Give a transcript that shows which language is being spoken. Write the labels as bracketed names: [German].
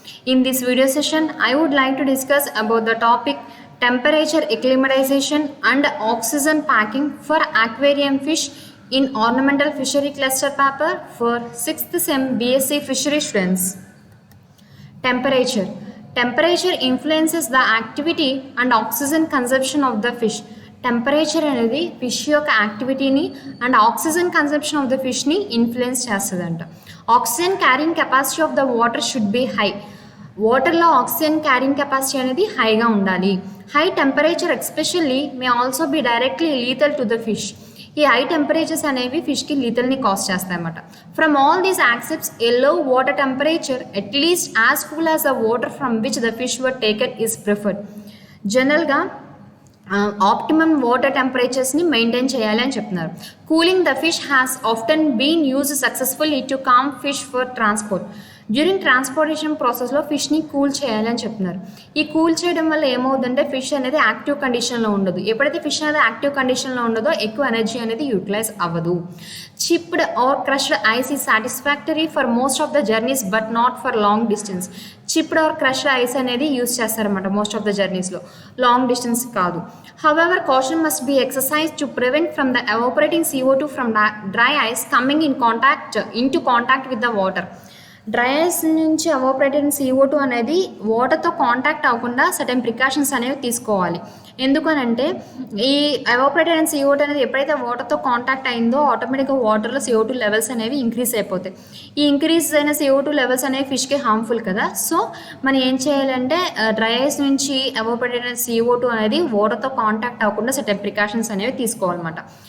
[English] In this video session, I would like to discuss about the topic temperature acclimatization and oxygen packing for aquarium fish in ornamental fishery cluster paper for 6th sem BSc fishery students. Temperature. Temperature influences the activity and oxygen consumption of the fish. [Telugu] Temperature అనేది fish యొక్క యాక్టివిటీని and oxygen consumption of the ఫిష్ని influence చేస్తుందంట. [English] Oxygen carrying capacity of the water should be high. [Telugu] వాటర్లో oxygen carrying capacity అనేది హైగా ఉండాలి. [English] High temperature especially may also be directly lethal to the fish. [Telugu] ఈ high temperatures అనేవి ఫిష్కి లీథల్ని cause చేస్తాయన్నమాట. [English] From all these accepts a low water temperature at least as cool as the water from which the fish were taken is preferred. [Telugu] జనరల్గా optimum water టెంపరేచర్స్ని maintain చేయాలి అని చెప్తున్నారు. [English] Cooling the fish has often been use successfully to calm fish for transport. [Telugu] During transportation ప్రాసెస్లో ఫిష్ని cool చేయాలి అని చెప్తున్నారు. ఈ cool చేయడం వల్ల ఏమవుతుందంటే ఫిష్ అనేది యాక్టివ్ కండిషన్లో ఉండదు. ఎప్పుడైతే ఫిష్ అనేది యాక్టివ్ కండిషన్లో ఉండదో ఎక్కువ ఎనర్జీ అనేది యూటిలైజ్ అవ్వదు. [English] Chipped or crushed ice is satisfactory for most of the journeys but not for long distance. [Telugu] Chipped are crushed ice అనేది యూజ్ చేస్తారన్నమాట most of the జర్నీస్లో, long distance కాదు. [English] However, caution must be exercised to prevent from the evaporating CO2 from dry ice coming into contact with the water. [Telugu] Dry ice నుంచి evaporated CO2 అనేది వాటర్తో contact అవ్వకుండా certain precautions అనేవి తీసుకోవాలి. ఎందుకనంటే ఈ evaporated CO2 అనేది ఎప్పుడైతే వాటర్తో కాంటాక్ట్ అయిందో ఆటోమేటిక్గా వాటర్లో CO2 లెవెల్స్ అనేవి ఇంక్రీజ్ అయిపోతాయి. ఈ ఇంక్రీజ్ అయిన CO2 లెవెల్స్ అనేవి ఫిష్కి హార్మ్ఫుల్ కదా. సో మనం ఏం చేయాలంటే డ్రై ఐస్ నుంచి ఎవాపరేటెడ్ CO2 అనేది వాటర్తో కాంటాక్ట్ అవ్వకుండా సర్టెన్ ప్రికాషన్స్ అనేవి తీసుకోవాలన్నమాట.